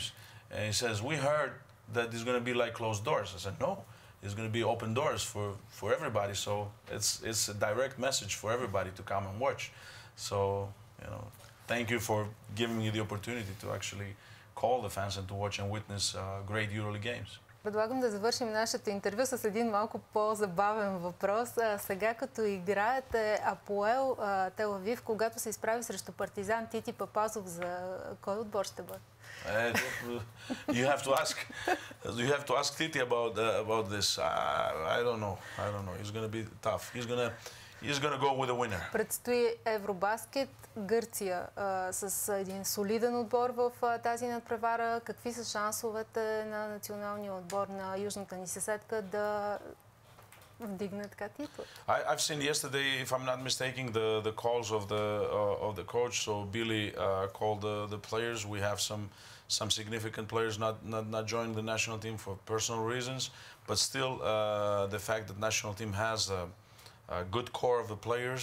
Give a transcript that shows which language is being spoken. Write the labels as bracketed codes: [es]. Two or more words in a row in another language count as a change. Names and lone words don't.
[en] And he says, "We heard that it's going to be like closed doors." I said, "No, it's going to be open doors for everybody. So it's a direct message for everybody to come and watch." So thank you for giving me the opportunity to actually call the fans and to watch and witness great EuroLeague games. [bg] Предлагам да завършим нашето интервю с един малко по-забавен въпрос. Сега като играете Апоел Тел Авив, когато се изправи срещу Партизан, Тити Папазов, за кой отбор ще бъде? [en] You have to ask Titi about this. I don't know. It's going to be tough. He's going to go with a winner. [bg] Предстои Евробаскет, Гърция с един солиден отбор в тази надпревара. Какви са шансовете на националния отбор на южната ни съседка да вдигне така титул? [en] I've seen yesterday, if I'm not mistaken, the calls of the coach. So Billy called the players. We have some significant players not joining the national team for personal reasons, but still the fact that national team has a good core of the players.